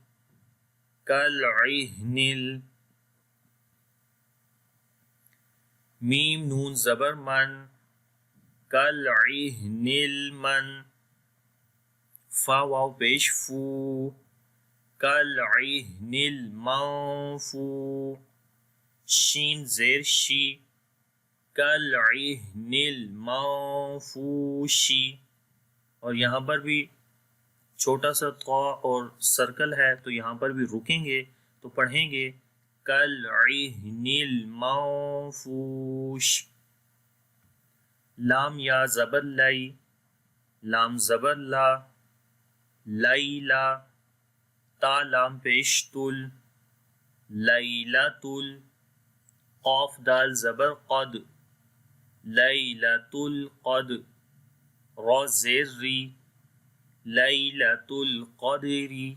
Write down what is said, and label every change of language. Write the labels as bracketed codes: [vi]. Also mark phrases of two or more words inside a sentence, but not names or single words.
[ur] کالعہن میم نون زبر من [ar] کالعہن المن [ur] فا واو پیش فو [ar] کالعہن المنفو [ur] شین زیر شی [ar] کالعہن المنفوشی [ur] اور یہاں پر بھی چھوٹا سا طا اور سرکل ہے تو یہاں پر بھی رکیں گے تو پڑھیں گے [ar] کالعہن المنفوش [ur] لام یا زبر لائی لام زبر لا لیلا تا لام پیش تل لیلۃ قاف دال زبر قد [ar] لیلۃ القد [ur] را زیر ری [ar] لیلۃ القدر